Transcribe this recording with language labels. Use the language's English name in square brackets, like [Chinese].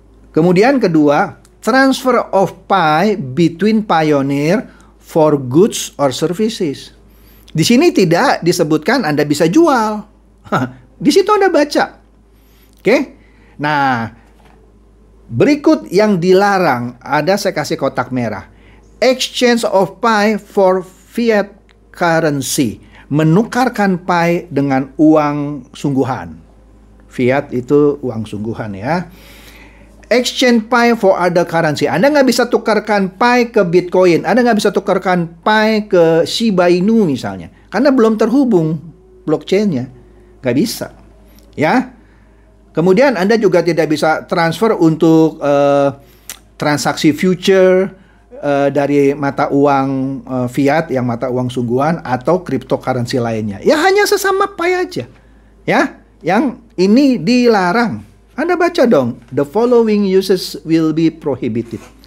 [English] Kemudian kedua, transfer of Pi between pioneer for goods or services. [Indonesian] Di sini tidak disebutkan Anda bisa jual. Di situ Anda baca. Oke. Nah, berikut yang dilarang, ada saya kasih kotak merah. [English] Exchange of Pi for fiat currency. [Indonesian] Menukarkan Pi dengan uang sungguhan. Fiat itu uang sungguhan ya. [English] Exchange Pi for other currency. [Indonesian] Anda nggak bisa tukarkan Pi ke Bitcoin. Anda nggak bisa tukarkan Pi ke Shiba Inu misalnya. Karena belum terhubung blockchain-nya. Nggak bisa. Ya. Kemudian Anda juga tidak bisa transfer untuk transaksi future dari mata uang fiat yang mata uang sungguhan atau cryptocurrency lainnya. Ya hanya sesama Pi aja. Ya. Yang ini dilarang. Anda baca dong, [English] the following uses will be prohibited.